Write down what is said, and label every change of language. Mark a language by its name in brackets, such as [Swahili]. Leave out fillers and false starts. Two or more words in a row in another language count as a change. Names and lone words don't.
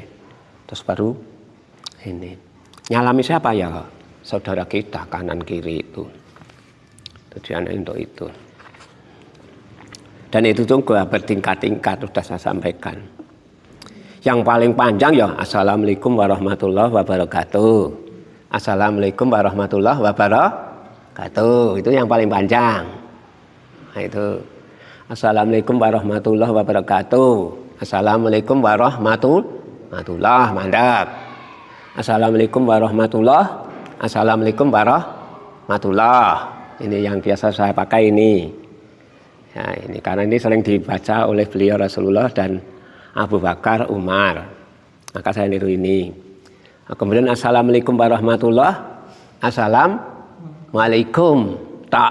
[Indonesian] Terus baru ini. Nyalami siapa ya? Saudara kita kanan kiri itu. Tujuannya untuk itu. Dan itu juga bertingkat-tingkat sudah saya sampaikan. Yang paling panjang ya [Arabic] السلام عليكم ورحمة الله وبركاته. السلام عليكم ورحمة الله وبركاته. [Indonesian] Itu yang paling panjang. Nah itu [Arabic] السلام عليكم ورحمة الله وبركاته. السلام عليكم ورحمة الله mantap. السلام عليكم ورحمة الله. السلام عليكم ورحمة الله. [Indonesian] Ini yang biasa saya pakai ini. Ya, ini karena ini sering dibaca oleh beliau Rasulullah dan Abu Bakar, Umar. Maka saya niru ini. Nah, kemudian [Arabic] السلام عليكم ورحمة الله. Assalamualaikum tak.